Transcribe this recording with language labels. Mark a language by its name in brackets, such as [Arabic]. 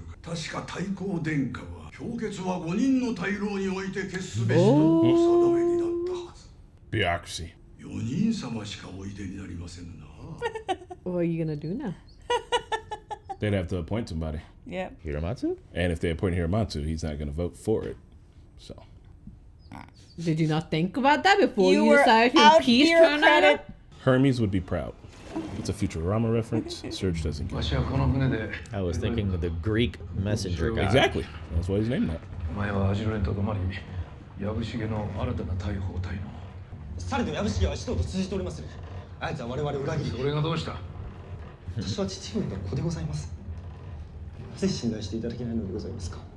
[Japanese] 確か太閤殿下は評決は5人の大老において決すべしとお定めになったはず。 [English] Bureaucracy. 4人様しかおいでになりませんな。 What are you gonna do now? They'd have to appoint somebody. Yep. Hiramatsu? And if they appoint Hiramatsu, he's not going to vote for it. So. Did you not think about that before you were decided to out impeach Toranaga? Hermes would be proud. It's a Futurama reference. Serge doesn't get it. I was thinking of the Greek messenger guy. Exactly. That's why he's named that. [Japanese] 前はアジロレンと止まり、藪重の新たな大砲隊の。されど藪重は使徒と通じておりまする。あいつは我々を裏切り。それがどうした？私は父上の子でございます。なぜ信頼していただけないのでございますか。